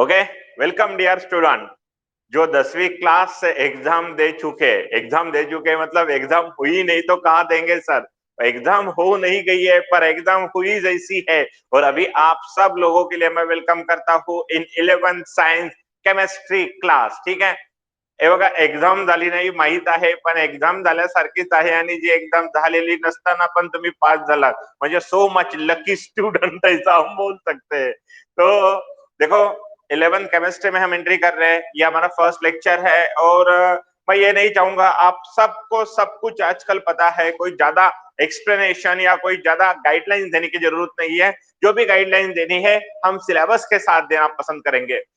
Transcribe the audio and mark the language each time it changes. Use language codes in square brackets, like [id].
[hi] Okay, welcome dear student. जो 10वीं class से एग्जाम दे चुके मतलब एग्जाम हुई नहीं तो कहाँ देंगे सर। एग्जाम हो नहीं गई है पर एग्जाम हुई जैसी है। और अभी आप सब लोगों के लिए मैं वेलकम करता हूँ इन 11th साइंस केमिस्ट्री क्लास। [mr] ठीक है, हे बघा एक्झाम झाली नाही माहित आहे, पण एक्झाम झाल्यासारखीच आहे आणि जी एक्झाम झालेली नसताना पण तुम्ही पास झालात म्हणजे [en] so much lucky student [hi] ऐसा हम बोल सकते हैं। तो देखो 11th केमिस्ट्री में हम एंट्री कर रहे हैं, ये हमारा फर्स्ट लेक्चर है और मैं ये नहीं चाहूंगा आप सबको सब कुछ आजकल पता है, कोई ज्यादा एक्सप्लेनेशन या कोई ज्यादा गाइडलाइन देने की जरूरत नहीं है। जो भी गाइडलाइन देनी है हम सिलेबस के साथ देना पसंद करेंगे।